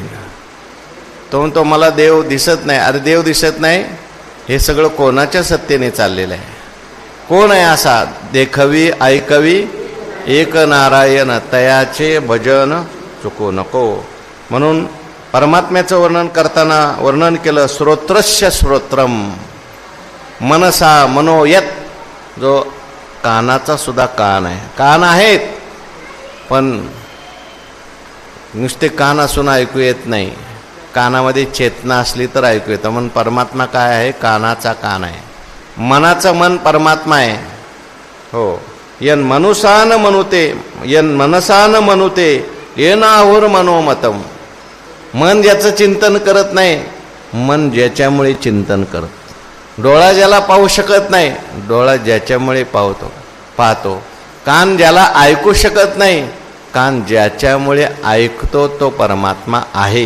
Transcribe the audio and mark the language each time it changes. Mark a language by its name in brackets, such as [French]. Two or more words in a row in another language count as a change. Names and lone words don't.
[Marathi] तो म्हणतो मला देव दिसत नाही. अरे देव दिसत नाही, हे सगळं कोणाच्या सत्तेने चाललेलं आहे? कोण आहे असा? देखवी ऐकवी एक नारायण तयाचे भजन चुकू नको. म्हणून परमात्म्याचं वर्णन करताना वर्णन केलं [Sanskrit] श्रोत्रस्य श्रोत्रम मनसा मनोयत. [Marathi] जो कानाचा सुद्धा कान आहे, कान आहेत पण नुसते कान असून ऐकू येत नाही, कानामध्ये चेतना असली तर ऐकू येतं. म्हणून परमात्मा काय आहे? कानाचा कान आहे. मनाचं मन परमात्मा आहे. हो, [Sanskrit] यन मनुसान मनुते येनाहुर मनोमतम. [Marathi] मन ज्याचं चिंतन करत नाही, मन ज्याच्यामुळे चिंतन करत. डोळा ज्याला पाहू शकत नाही, डोळा ज्याच्यामुळे पाहतो. कान ज्याला ऐकू शकत नाही, कान ज्याच्यामुळे ऐकतो तो परमात्मा आहे.